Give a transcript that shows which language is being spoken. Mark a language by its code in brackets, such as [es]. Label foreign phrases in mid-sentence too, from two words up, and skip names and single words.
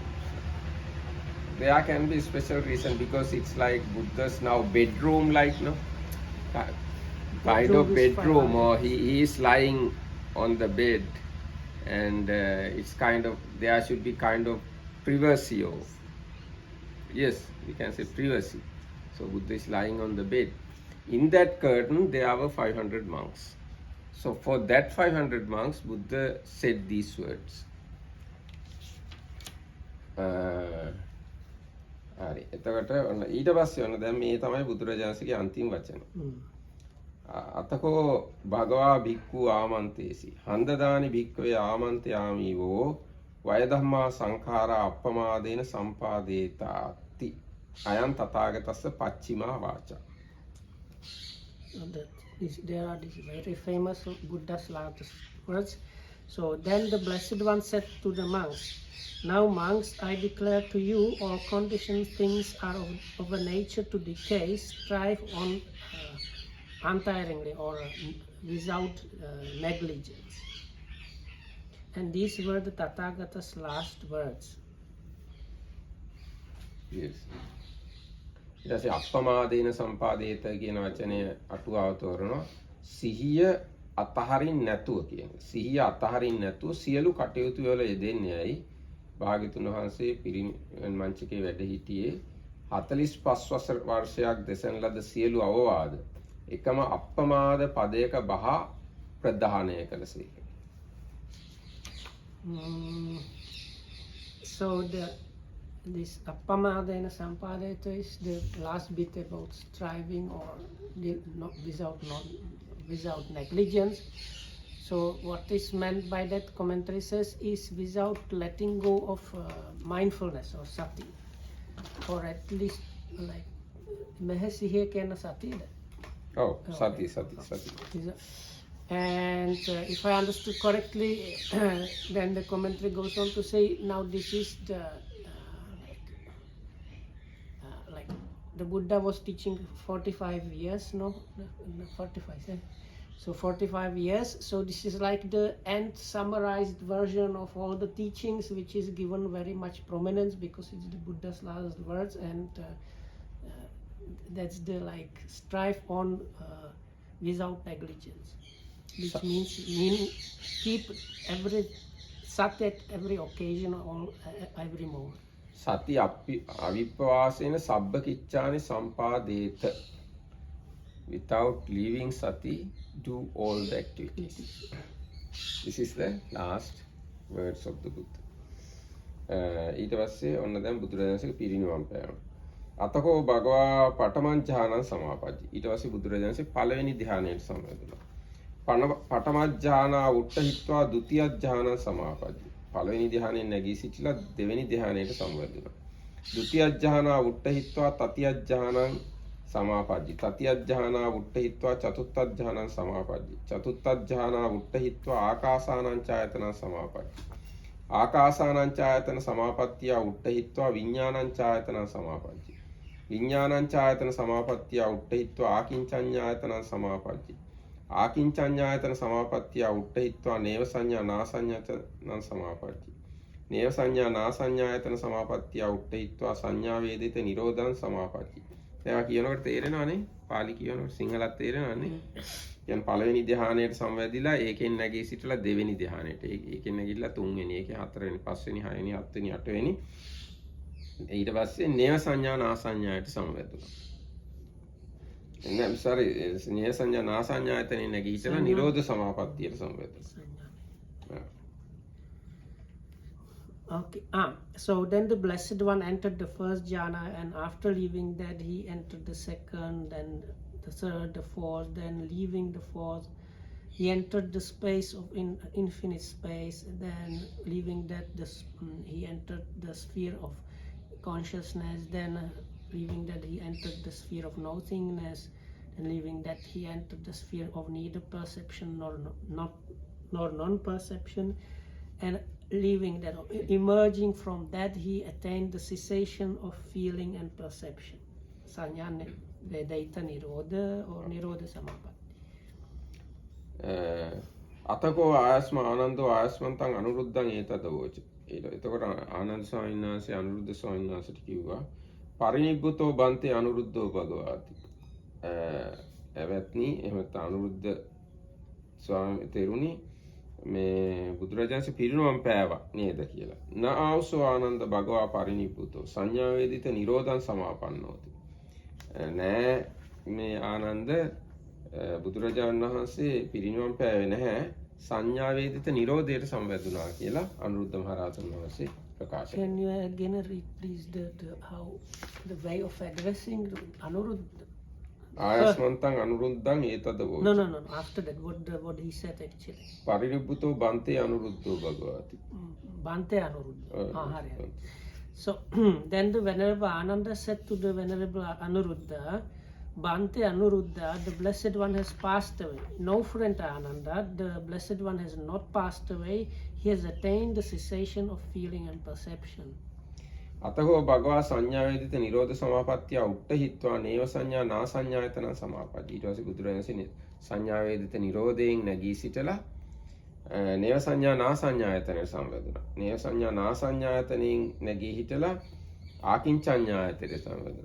[en] There can be special reason because it's like Buddha's now bedroom, like no, kind of bedroom, or he is lying on the bed, and it's kind of there should be kind of privacy, or yes, we can say privacy. So Buddha is lying on the bed. In that curtain, there were 500 monks. So for that 500 monks, Buddha said these words. [si] හරි. එතකොට ඔන්න ඊට පස්සේ ඔන්න දැන් මේ තමයි බුදුරජාණන්සේගේ අන්තිම වචන. [pi] අතකෝ භගවා භික්ඛු ආමන්තේසි. හන්දදානි භික්ඛවේ ආමන්තයාමීවෝ වයධම්මා සංඛාරා අප්පමාදේන සම්පාදේතාති. අයං තථාගතස්ස පච්චිමා වාචා. [en] There are these very famous Buddha's latest words. So then the Blessed One said to the monks, "Now monks, I declare to you all conditioned things are of a nature to decay, strive on untiringly or without negligence." And these were the Tathagata's last words. Yes. [si] ඊට පස්සේ [pi] අප්පමාදේන සම්පාදේත [si] කියන වචනය අටුවාව තෝරනවා. සිහිය අතහරින්න නැතුව කියන. සිහිය අතහරින්න නැතුව සියලු කටයුතු වල යෙදෙන්නේයි භාග්‍යතුන් වහන්සේ පිරිනිවන් මංචකේ වැඩ හිටියේ 45 වර්ෂයක් දෙසන ලද සියලු අවවාද එකම අප්පමාද පදයක බහා ප්‍රදානය කළසේක. [en] So this [pi] appamadena sampadeta [en] is the last bit about striving or without negligence. So what is meant by that, commentary says, is without letting go of mindfulness or sati, or at least like mehasihe kena sati. Oh, sati. And if I understood correctly, then the commentary goes on to say, now this is the like the Buddha was teaching 45 years, no, 45. So 45 years. So this is like the end summarized version of all the teachings, which is given very much prominence because it's the Buddha's last words, and that's the like strive on without negligence, which means keep every sat at every occasion or every moment. [pi] Sati avipavasena sabbha kiccani sampadeta. [en] Without leaving sati, do all the activities. This is the last words of the Buddha. [si] ඊට පස්සේ ඔන්න දැන් බුදුරජාණන්සේ පිරිනිවන් පෑවා. [pi] අතකෝ භගවා පඨමං ඥානං සමාපජ්ජි. [si] ඊට පස්සේ බුදුරජාණන්සේ පළවෙනි ධ්‍යානයට සමවැදුණා. [pi] පඨම ඥානා උට්ඨහිත්වා ဒ ුතිය ඥානං සමාපජ්ජි. [si] පළවෙනි ධ්‍යානයෙන් නැගී සිටිලා දෙවෙනි ධ්‍යානයට සමවැදුණා. [pi] ဒ ුතිය ඥානා උට්ඨහිත්වා තතිය ඥානං සමාපජ්ජි. තතිය ඥානා උට්ඨහිත්වා චතුත්ථ ඥානං සමාපජ්ජි. චතුත්ථ ඥානා උට්ඨහිත්වා ආකාසානං ඡායතනං සමාපජ්ජි. ආකාසානං ඡායතන සමාපත්තිය උට්ඨහිත්වා විඥානං ඡායතනං සමාපජ්ජි. විඥානං ඡායතන සමාපත්තිය උට්ඨහිත්වා ආකින්චඤ්ඤායතනං සමාපජ්ජි. ආකින්චඤ්ඤායතන සමාපත්තිය උට්ඨහිත්වා නේව සංඥා නාසඤ්ඤායතනං සමාපජ්ජි. නේව සංඥා නාසඤ්ඤායතන සමාපත්තිය උට්ඨහිත්වා සංඥා වේදිත නිරෝධං සමාපජ්ජි. [si] දැන් කියනකොට තේරෙනවනේ, පාලි කියනකොට සිංහලත් තේරෙනවනේ. කියන්නේ පළවෙනි ධ්‍යානයට සම්වැදිලා ඒකෙන් නැගී සිටලා දෙවෙනි ධ්‍යානයට, ඒකෙන් නැගිටලා තුන්වෙනි, ඒකේ හතරවෙනි, පස්වෙනි, හයවෙනි, හත්වෙනි, අටවෙනි. ඊට පස්සේ නේව සංඥා නාසඤ්ඤායට සම්වැදුණා. එන්න sorry, නේව සංඥා නාසඤ්ඤායතනෙ නැගී සිටලා නිරෝධ සමාපත්තියට සම්වැදුණා. [en] Okay. So then the Blessed One entered the first jhana, and after leaving that, he entered the second, then the third, the fourth. Then leaving the fourth, he entered the space of infinite space. Then leaving that, he entered the sphere of consciousness. Then leaving that, he entered the sphere of nothingness. and leaving that he entered the sphere of neither perception nor non-perception, and leaving that, emerging from that he attained the cessation of feeling and perception. [pi] Sanya Vedaita Nirodha or Nirodha Samapatti. අතකෝ ආයස්ම ආනන්දෝ ආයස්මන්තං අනුරුද්ධං ඒතදවෝච. [si] එතකොට ආනන්ද ස්වාමීන් වහන්සේ අනුරුද්ධ ස්වාමීන් වහන්සේට කිව්වා [pi] පරිනිබ්බුතෝ බන්තේ අනුරුද්ධෝ භගවාති. [si] එවත්නි එහෙම අනුරුද්ධ ස්වාමීන් තෙරුණි මේ බුදුරජාණන්සේ පිරිනොම් පෑවා නේද කියලා. [pi] න ආවසෝ ආනන්ද භගවා පරිනිබ්බුතෝ සංඥා වේදිත නිරෝධං සමාපන්නෝති. [si] නෑ මේ ආනන්ද බුදුරජාණන් වහන්සේ පිරිනිවන් පෑවේ නැහැ සංඥා වේදිත නිරෝධයට සම්බන්ධුණා කියලා අනුරුද්ධ මහරහතන් වහන්සේ ප්‍රකාශ කළා. [en] Can you again read please how the way of addressing Anuruddha? [pi] ආයස්මන්තං අනුරුද්ධං ඒතදවෝ. [en] No. After that, what he said actually. [pi] පරිනිබ්බුතෝ බන්තේ අනුරුද්ධෝ භගවාති. [en] Bante Anuruddha. So then the Venerable Ananda said to the Venerable Anuruddha, Bante Anuruddha, the Blessed One has passed away. No, friend Ananda, the Blessed One has not passed away. He has attained the cessation of feeling and perception. [pi] අතහෝ භගවා සංඥා වේදිත නිරෝධ සමාපත්තිය උට්ඨහිත්වා නේව සංඥා නා සංඥායතන සමාපatti. [si] ඊට පස්සේ බුදුරජාණන්සේ සංඥා වේදිත නිරෝධයෙන් නැගී සිටලා නේව සංඥා නා සංඥායතනයට සම්බන්ධුණා. නේව සංඥා නා සංඥායතනෙන් නැගී හිටලා ආකින්චඤ්ඤායතනයට සම්බන්ධුණා.